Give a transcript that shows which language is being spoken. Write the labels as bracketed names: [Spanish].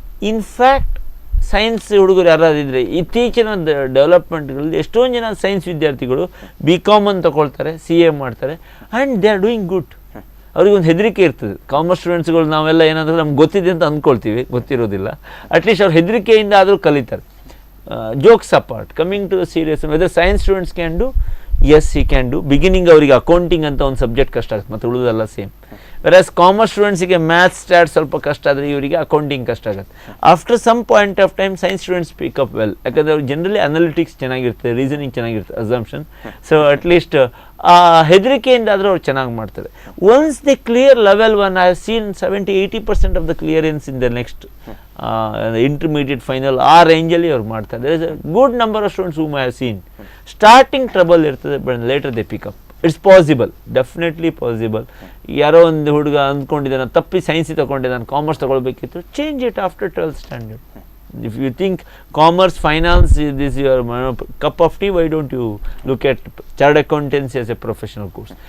[Kannada] In fact science ಹುಡುಗರು ಯಾರಾದಿದ್ರೆ ಇತ್ತೀಚಿನ ಡೆವಲಪ್ಮೆಂಟ್ಗಳಲ್ಲಿ ಎಷ್ಟೊಂದು ಜನ ಸೈನ್ಸ್ ವಿದ್ಯಾರ್ಥಿಗಳು BCom ಅಂತ ತಗೊಳ್ತಾರೆ, CA ಮಾಡ್ತಾರೆ, [English] And they are doing good. [Kannada] ಅವ್ರಿಗೊಂದು ಹೆದರಿಕೆ ಇರ್ತದೆ. ಕಾಮರ್ಸ್ ಸ್ಟೂಡೆಂಟ್ಸ್ಗಳು ನಾವೆಲ್ಲ ಏನಾದರೂ ನಮ್ಗೆ ಗೊತ್ತಿದೆ ಅಂತ ಅಂದ್ಕೊಳ್ತೀವಿ, ಗೊತ್ತಿರೋದಿಲ್ಲ. ಅಟ್ಲೀಸ್ಟ್ ಅವ್ರು ಹೆದರಿಕೆಯಿಂದ ಆದರೂ ಕಲಿತಾರೆ. [English] Jokes apart, coming to the serious, whether science students can do, yes he can do. [Kannada] Beginning ಅವರಿಗೆ ಅಕೌಂಟಿಂಗ್ ಅಂತ ಒಂದು ಸಬ್ಜೆಕ್ಟ್ ಕಷ್ಟ ಆಗುತ್ತೆ, ಮತ್ತು ಉಳಿದೆಲ್ಲ ಸೇಮ್. ವೆರಾಸ್ ಕಾಮರ್ಸ್ ಸ್ಟೂಡೆಂಟ್ಸಿಗೆ ಮ್ಯಾಥ್ಸ್, ಸ್ಟ್ಯಾಟ್ಸ್ ಸ್ವಲ್ಪ ಕಷ್ಟ ಆದರೆ ಇವರಿಗೆ ಅಕೌಂಟಿಂಗ್ ಕಷ್ಟ ಆಗುತ್ತೆ. [English] after some point of time science students pick up well, [Kannada] ಯಾಕಂದರೆ ಅವ್ರು ಜನರಲಿ ಅನಾಲಿಟಿಕ್ಸ್ ಚೆನ್ನಾಗಿರ್ತದೆ, ರೀಸನಿಂಗ್ ಚೆನ್ನಾಗಿರ್ತದೆ, [English] Assumption. [Kannada] ಸೊ ಅಟ್ಲೀಸ್ಟ್ ಆ ಹೆದರಿಕೆಯಿಂದ ಆದರೂ ಅವ್ರು ಚೆನ್ನಾಗಿ ಮಾಡ್ತಾರೆ. [English] once they clear level 1, I have seen 70-80% of the clearance in the next intermediate, final, [Kannada] ಆ ರೇಂಜಲ್ಲಿ ಅವ್ರು ಮಾಡ್ತಾರೆ. [English] There is a good number of students whom I have seen. Starting trouble ಇರ್ತದೆ, but later they pick up. It's possible, definitely possible. [Kannada] ಯಾರೋ ಒಂದು ಹುಡುಗ ಅಂದ್ಕೊಂಡಿದ್ದೆ, ನಾನು ತಪ್ಪಿ ಸೈನ್ಸಿಗೆ ತೊಗೊಂಡೆ, ನಾನು commerce ತೊಗೊಳ್ಬೇಕಿತ್ತು, [English] Change it after 12th standard. If you think commerce, finance is your cup of tea, why don't you look at chartered accountancy as a professional course?